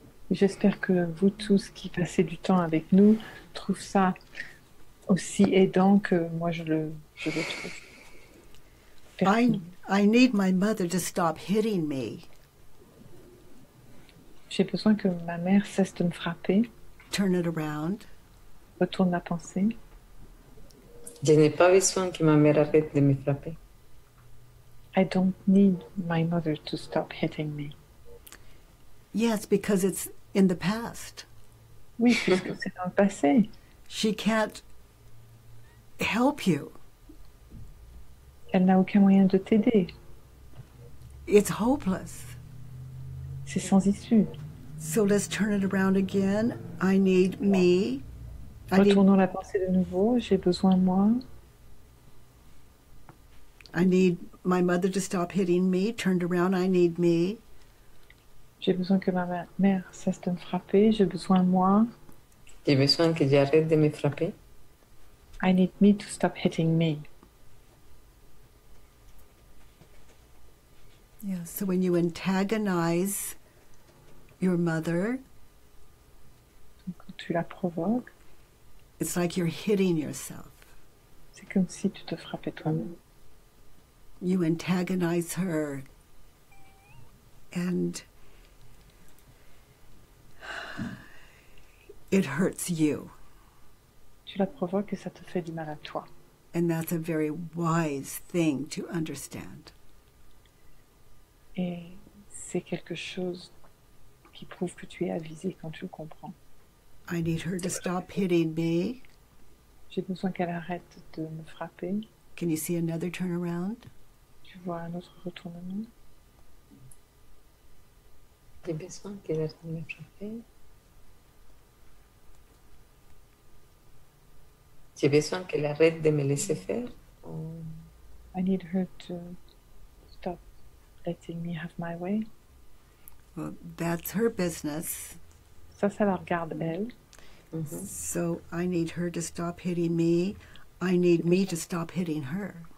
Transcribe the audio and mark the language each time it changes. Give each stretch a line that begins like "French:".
French: J'espère que vous tous qui passez du temps avec nous trouvez ça aussi aidant que moi je le trouve.
English: I need my mother to stop hitting me.
French: J'ai besoin que ma mère cesse de me frapper,
English: turn it around.
French: retourne la pensée. Je n'ai pas besoin que ma mère arrête de me frapper.
English: I don't need my mother to stop hitting me. Yes, because it's in the past.
French: Oui, puisque c'est dans le passé.
English: She can't help you.
French: Elle n'a aucun moyen de t'aider.
English: It's hopeless.
French: C'est sans issue.
English: So let's turn it around again. I need me.
French: Retournons la pensée de nouveau. J'ai besoin de moi.
English: I need my mother to stop hitting me. Turned around, I need me.
French: J'ai besoin que ma mère cesse de me frapper. J'ai besoin de moi. J'ai besoin que j'arrête de me frapper.
English: I need me to stop hitting me. Yeah, so when you antagonize your mother,
French: Donc, quand tu la provoques,
English: it's like you're hitting yourself.
French: c'est comme si tu te frappais toi-même.
English: You antagonize her, and it hurts you.
French: Tu la provoques et ça te fait du mal à toi.
English: And that's a very wise thing to understand.
French: Et c'est quelque chose qui prouve que tu es avisé quand tu le comprends.
English: I need her to stop hitting me.
French: J'ai besoin qu'elle arrête de me frapper.
English: Can you see another turnaround?
French: Tu vois un autre retournement. J'ai besoin qu'elle arrête de me frapper. J'ai besoin qu'elle arrête de me laisser faire.
English: I need her to stop letting me have my way. Well, that's her business.
French: Ça la regarde elle.
English: So I need her to stop hitting me. I need me to stop hitting her.